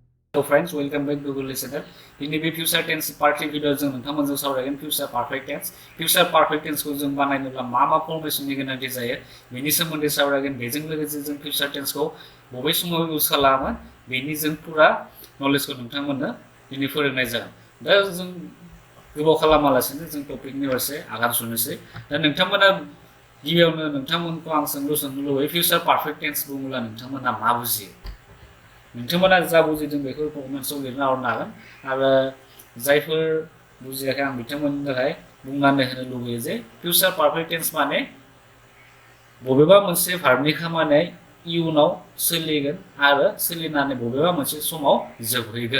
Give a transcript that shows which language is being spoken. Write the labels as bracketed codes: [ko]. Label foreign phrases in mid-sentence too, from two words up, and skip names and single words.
[en] Hello friends, welcome back to Gwrlwi channel. In the future tense part 3 video [brx] जों नोंथांमोनजों सावरायगोन [en] future perfect tense. Future perfect tense [brx] खौ जों बानायनोब्ला मा फर्मेशननि गोनांथि जायो बेनि सोमोन्दै सावरायगोन। बेजों लोगोसे जों [en] future tense [brx] खौ बबे समाव इउज खालामो बेनि जों पुरा नलेजखौ नोंथांमोननो दिनै फोरोंनाय जागोन। दा जों गोबाव खालामालासिनो जों टपिकनि फारसे आगान सुरनोसै। दा नोंथांमोना गिबियावनो नोंथांमोनखौ आं सोंलु लुबैयो [en] future perfect tense [brx] बुङोब्ला नोंथांमोना मा बुजियो? नोंथांमोना जा बुजिदों बेखौ कमेन्ट्सआव लिरना हरनो हागोन आरो जायफोर बुजियाखै आं बिथांमोननि थाखाय बुंनानै होनो लुबैयो जे [en] future perfect tense [brx] माने बबेबा मोनसे भार्बनि खामानिया इयुनाव सोलिगोन आरो सोलिनानै बबेबा मोनसे समाव जोबहैगोन।